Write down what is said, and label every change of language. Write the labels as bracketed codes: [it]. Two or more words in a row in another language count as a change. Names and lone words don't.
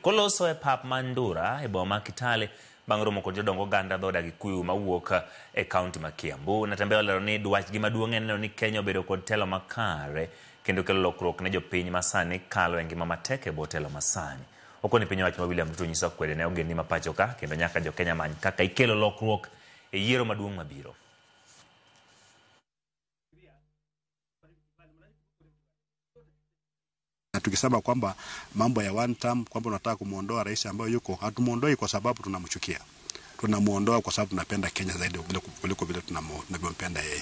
[luo] Koloso e pap Mandura e boma ma Kitale bang' romo kod jodongo oganda dhoda Gikuyu mawuok e county ma Kiambu. Natembeya olero ni dwach gi maduong' en neno ni Kenya obedo kod telo makare kendo kelo lokruok ne jopiny masani kalo e ngima matek e botelo masani. Okoni piny owacho ma William Ruto nyiso kwede ne ogendni ma pacho ka kendo nyaka jo Kenya many kaka ikelo lokruok e yiero maduong' mabiro. [sw] Tukisema kwamba mambo ya [en] one term [sw] kwamba tunataka kumuondoa rais ambaye yuko, hatumuondoi kwa sababu tunamchukia. Tunamuondoa kwa sababu tunapenda Kenya zaidi kuliko vile tunavyompenda yeye.